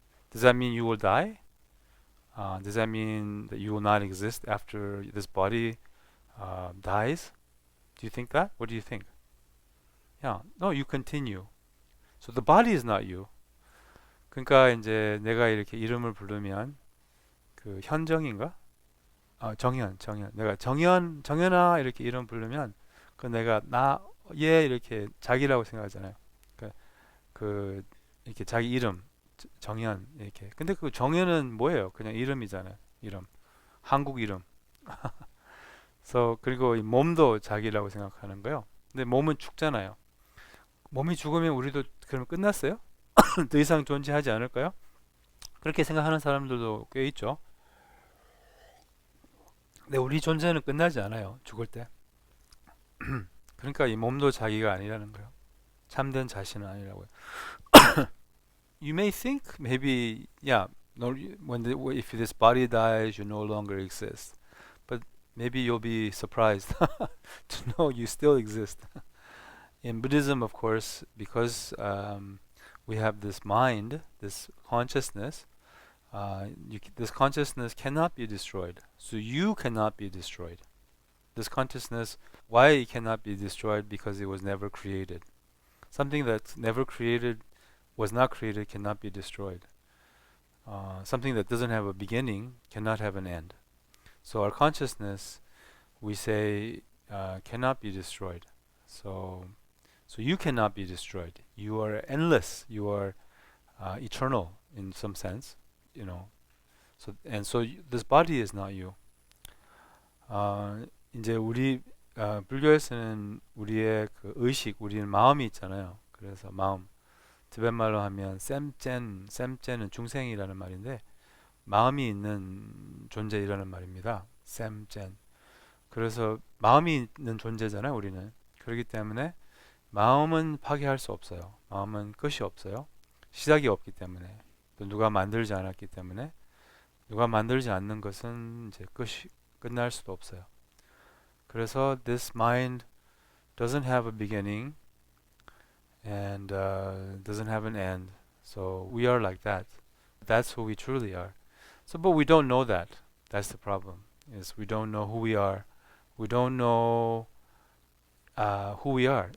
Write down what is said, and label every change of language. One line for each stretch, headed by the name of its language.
English: Does that mean you will die? Does that mean that you will not exist after this body dies? Do you think that? What do you think? Yeah, no, you continue. So the body is not you.
Korean: 그러니까 이제 내가 이렇게 이름을 부르면 그 현정인가? 정현. 내가 정현아 이렇게 이름 부르면 그 내가 얘 이렇게 자기라고 생각하잖아요. 그 이렇게 자기 이름 정현 이렇게. 근데 그 정현은 뭐예요? 그냥 이름이잖아요. 이름. 한국 이름. 그리고 이 몸도 자기라고 생각하는 거예요. 근데 몸은 죽잖아요. 몸이 죽으면 우리도 그러면 끝났어요? 더 이상 존재하지 않을까요? 그렇게 생각하는 사람들도 꽤 있죠. 근데 우리 존재는 끝나지 않아요. 죽을 때. 그러니까 이 몸도 자기가 아니라는 거예요. 참된 자신은 아니라고요.
English: You may think maybe yeah, no, if this body dies, you no longer exist. But maybe you'll be surprised to know you still exist. In Buddhism, of course, because we have this mind, this consciousness, this consciousness cannot be destroyed. So you cannot be destroyed. This consciousness, why it cannot be destroyed? Because it was never created. Something that's never created, was not created, cannot be destroyed. Something that doesn't have a beginning cannot have an end. So our consciousness, we say, cannot be destroyed. So you cannot be destroyed. You are endless. You are eternal in some sense, you know. So this body is not you.
Korean: 이제 우리 불교에서는 우리의 그 의식, 우리는 마음이 있잖아요. 그래서 마음, 티베트 말로 하면 샘젠은 중생이라는 말인데 마음이 있는 존재이라는 말입니다. 샘젠. 그래서 마음이 있는 존재잖아요, 우리는. 그렇기 때문에 마음은 파괴할 수 없어요. 마음은 끝이 없어요. 시작이 없기 때문에. 또 누가 만들지 않았기 때문에. 누가 만들지 않는 것은 이제 끝날 수도 없어요. 그래서
English: this mind doesn't have a beginning and doesn't have an end. So we are like that. That's who we truly are. But we don't know that. That's the problem. Is we don't know who we are. We don't know who we are.